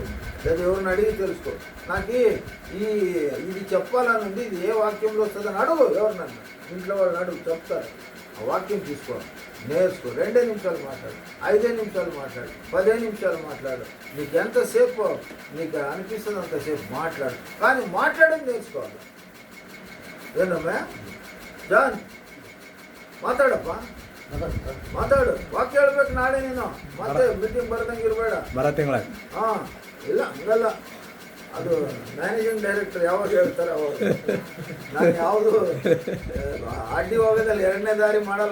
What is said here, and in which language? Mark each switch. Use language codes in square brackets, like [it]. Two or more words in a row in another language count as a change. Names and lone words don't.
[te] లేదా ఎవరిని అడిగి తెలుసుకో, నాకు ఇది చెప్పాలని ఉంది, ఇది ఏ వాక్యంలో వస్తుందని అడుగు. ఎవరినన్నా ఇంట్లో వాళ్ళని అడుగు, చెప్తారు. ఆ వాక్యం తీసుకో, నేర్చుకో. 2 నిమిషాలు మాట్లాడు, 5 నిమిషాలు మాట్లాడు, 15 నిమిషాలు మాట్లాడు. నీకు ఎంతసేపు నీకు అనిపిస్తుంది అంతసేపు మాట్లాడు, కానీ మాట్లాడడం నేర్చుకోవాలి. [kn] ಏನಮ್ಮ ಜಾನ್ ಮಾತಾಡಪ್ಪ, ಮಾತಾಡು. ವಾಕ್ಯ ಹೇಳ್ಬೇಕು ನಾಳೆ ನೀನು. ಮತ್ತೆ ಮೀಟಿಂಗ್ ಬರ್ದಂಗೆ ಇರಬೇಡ. ಬರೋ ತಿಂಗಳ ಹಾಂ, ಇಲ್ಲ ಹಂಗಲ್ಲ. ಅದು [en] managing director [kn] ಯಾವಾಗ ಹೇಳ್ತಾರೆ ಅವಾಗ. ನಾನು ಯಾವುದು ಅಡ್ಡಿ ಹೋಗೋದಲ್ಲಿ 2ನೇ ದಾರಿ ಮಾಡಲ್ಲ.